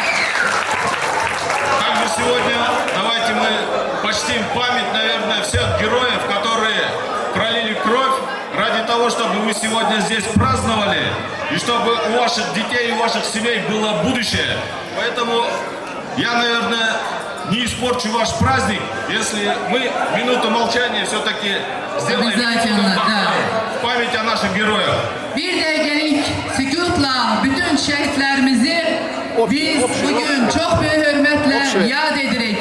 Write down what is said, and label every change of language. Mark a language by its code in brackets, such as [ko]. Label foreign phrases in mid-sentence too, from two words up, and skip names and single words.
[ru] Также сегодня давайте мы почтим память, наверное, всех героев, которые пролили кровь ради того, чтобы вы сегодня здесь праздновали, и чтобы у ваших детей и у ваших семей было будущее. Поэтому я, наверное, не испорчу ваш праздник, если мы минуту молчания все-таки сделаем Обязательно, да. в память о наших gероях. [az] Bir dəqiqəlik sükutla bütün şəhidlərimizi biz bugün [tr] çok büyük hürmetle [az] yad edirik.